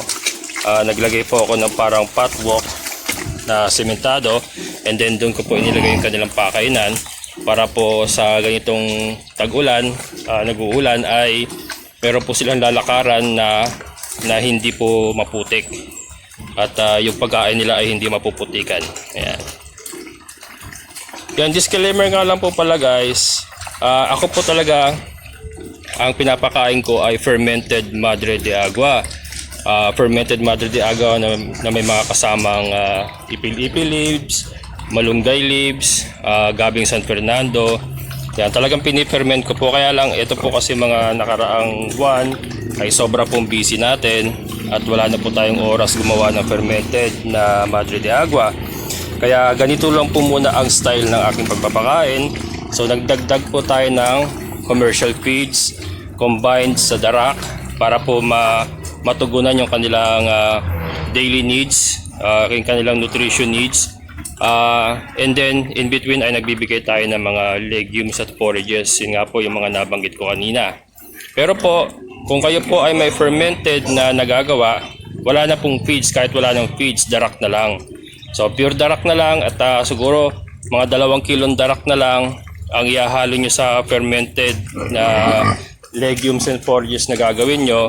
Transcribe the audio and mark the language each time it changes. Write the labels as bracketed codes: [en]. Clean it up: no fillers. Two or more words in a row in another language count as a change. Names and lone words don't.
[tl] Naglagay po ako ng parang patwalk na sementado, [en] and then [tl] doon ko po inilagay yung kanilang pakainan para po sa ganitong tag-ulan, nag-uulan ay meron po silang lalakaran na hindi po maputik at yung pagkain nila ay hindi mapuputikan. Ayan. Yan, disclaimer nga lang po pala guys, ako po talaga ang pinapakain ko ay fermented madre de agua. Fermented madre de agua na may mga kasamang ipil-ipil leaves, malunggay leaves, gabing San Fernando. Yan, talagang piniferment ko po, kaya lang ito po kasi mga nakaraang buwan ay sobra pong busy natin at wala na po tayong oras gumawa ng fermented na madre de agua. Kaya ganito lang po muna ang style ng aking pagpapakain. So nagdagdag po tayo ng [en] commercial feeds [tl] combined sa darak para po matugunan yung kanilang [en] daily needs, [tl] yung kanilang [en] nutrition needs. And then [tl] in between ay nagbibigay tayo ng mga legumes at forages. Yun nga po yung mga nabanggit ko kanina. Pero po, kung kayo po ay may fermented na nagagawa, wala na pong feeds. Kahit wala ng feeds, darak na lang. [en] So pure [tl] darak na lang at siguro mga 2 kilong darak na lang ang ihahalo nyo sa fermented na [en] legumes and forages [tl] na gagawin nyo.